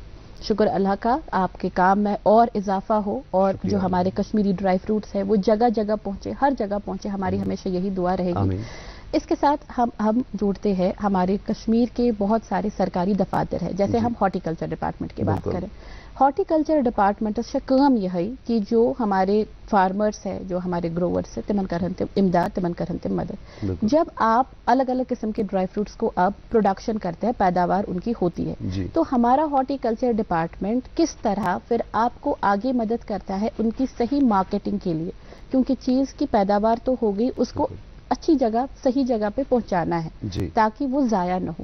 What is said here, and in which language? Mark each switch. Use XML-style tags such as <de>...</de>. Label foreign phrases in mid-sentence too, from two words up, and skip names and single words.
<hi>शुक्र अल्लाह का आपके काम में और इजाफा हो, और जो हमारे कश्मीरी</hi> <en>dry fruits</en> <hi>है वो जगह जगह पहुंचे, हर जगह पहुंचे, हमारी हमेशा यही दुआ रहेगी। इसके साथ हम जोड़ते हैं हमारे कश्मीर के बहुत सारे सरकारी दफातर है, जैसे हम</hi> <en>horticulture department</en> <hi>की बात करें।</hi> <en>horticulture department</en> <hi>से काम यह है कि जो हमारे फार्मर्स है, जो हमारे ग्रोवर्स है,</hi> <ks>तिमन करन इमदाद, तिमन करन मदद।</ks> <hi>जब आप अलग अलग किस्म के</hi> <en>dry fruits</en> <hi>को अब प्रोडक्शन करते हैं, पैदावार उनकी होती है, तो हमारा</hi> <en>horticulture department</en> <hi>किस तरह फिर आपको आगे मदद करता है उनकी सही मार्केटिंग के लिए? क्योंकि चीज की पैदावार तो हो गई, उसको अच्छी जगह, सही जगह पे पहुंचाना है ताकि वो जाया न हो।</hi>